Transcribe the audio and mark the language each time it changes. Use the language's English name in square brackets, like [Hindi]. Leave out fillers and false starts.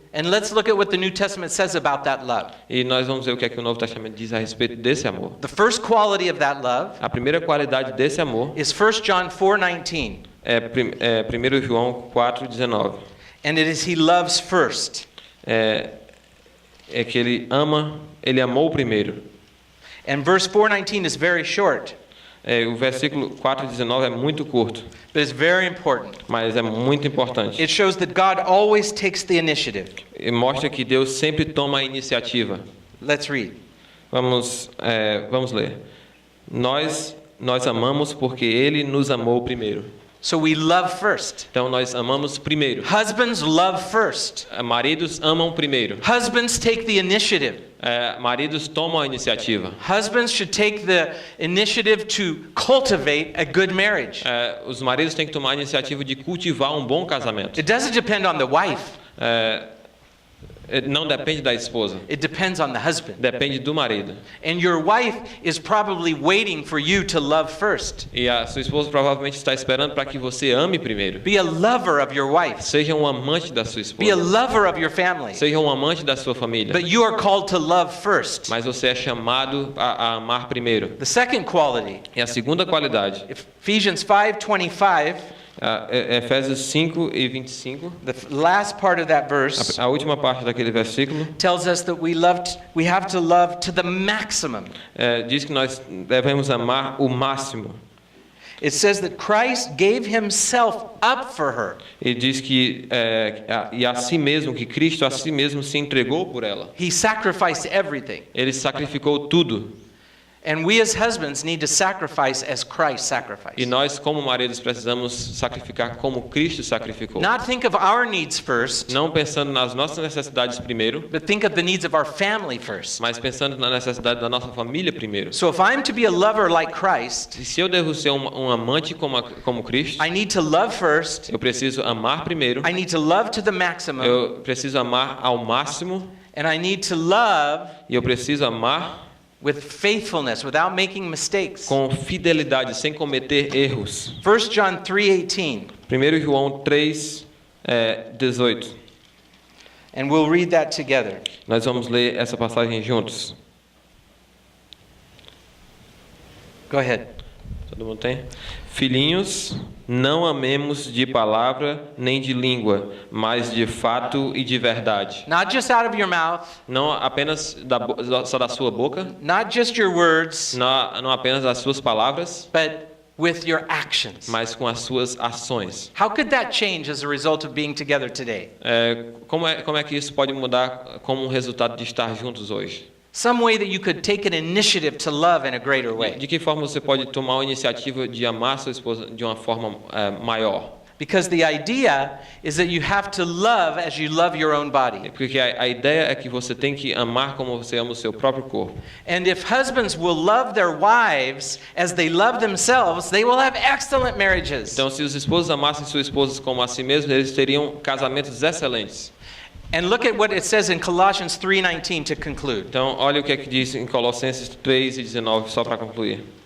[English] And let's look at what the New Testament says about that love. [Portuguese] E nós vamos ver o que é que o Novo Testamento diz a respeito desse amor. [English] The first quality of that love [Portuguese] A primeira qualidade desse amor [English] is 1 John 4:19. [Portuguese] é 1 João 4:19. [English] And it is he loves first. [Portuguese] É que ele amou primeiro. [English] And verse 4:19 is very short, [Portuguese] O versículo 4:19 é muito curto, [English] but it's very important. [Portuguese] mas é muito importante. [English] It shows that God always takes the initiative. [Portuguese] E mostra que Deus sempre toma a iniciativa. [English] Let's read. [Portuguese] Vamos ler. Nós amamos porque Ele nos amou primeiro. [English] So we love first. [Portuguese] Então nós amamos primeiro. [English] Husbands love first. [Portuguese] Maridos amam primeiro. [English] Husbands take the initiative. [Portuguese] Maridos tomam a iniciativa. [English] Husbands should take the initiative to cultivate a good marriage. [Portuguese] Os maridos têm que tomar a iniciativa de cultivar um bom casamento. [English] It doesn't depend on the wife. [Portuguese] Não depende da esposa. [English] It depends on the husband. [Portuguese] Depende do marido. [English] And your wife is probably waiting for you to love first. [Portuguese] E a sua esposa provavelmente está esperando para que você ame primeiro. [English] Be a lover of your wife. [Portuguese] Seja um amante da sua [English] Be a [Portuguese] esposa. [English] lover of your family. [Portuguese] Seja um amante da sua família. [English] But you are called to love first. [Portuguese] Mas você é chamado a amar primeiro. [English] The second quality, [Portuguese] E a segunda qualidade, [English] Ephesians 5:25, [Portuguese] Efésios 5:25, [English] the last part of that verse [Portuguese] a última parte daquele versículo, [English] tells us that we have to love to the maximum. [Portuguese] diz que nós devemos amar o máximo. [English] It says that Christ gave himself up for her. [Portuguese] E diz que e a si mesmo, que Cristo a si mesmo se entregou por ela. [English] He sacrificed everything. [Portuguese] Ele sacrificou tudo. [English] And we as husbands need to sacrifice as Christ sacrificed. [Portuguese] E nós, como maridos, precisamos sacrificar como Cristo sacrificou. [English] Not think of our needs first, [Portuguese] Não pensando nas nossas necessidades primeiro, [English] but think of the needs of our family first. [Portuguese] mas pensando na necessidade da nossa família primeiro. [English] So if I'm to be a lover like Christ, [Portuguese] E se eu devo ser um amante como Cristo, [English] I need to love first. [Portuguese] eu preciso amar primeiro, [English] I need to love to the maximum. [Portuguese] eu preciso amar ao máximo, [English] And I need to love [Portuguese] e eu preciso amar [English] with faithfulness, without making mistakes. [Portuguese] com fidelidade, sem cometer erros. [English] 1 John 3:18. [Portuguese] 1 João 3:18. [English] And we'll read that together. [Portuguese] Nós vamos ler essa passagem juntos. [English] Go ahead. [Portuguese] Todo mundo tem? Filhinhos, não amemos de palavra nem de língua, mas de fato e de verdade. [English] Not just out of your mouth, [Portuguese] Não apenas só da sua boca, [English] not just your words, [Portuguese] não apenas das suas palavras, [English] but with your actions. [Portuguese] mas com as suas ações. [English] How could that change as a result of being together today? [Portuguese] Como é que isso pode mudar como um resultado de estar juntos hoje? [English] Some way that you could take an initiative to love in a greater way. [Portuguese] De que forma você pode tomar a iniciativa de amar sua esposa de uma forma maior? [English] Because the idea is that you have to love as you love your own body. [Portuguese] Porque a ideia é que você tem que amar como você ama o seu próprio corpo. [English] And if husbands will love their wives as they love themselves, they will have excellent marriages. [Portuguese] Então, se os esposos amassem suas esposas como a si mesmos, eles teriam casamentos excelentes. [English] And look at what it says in Colossians 3:19 to conclude. [Portuguese] Então, olha o que é que diz em Colossenses 3:19, só para concluir.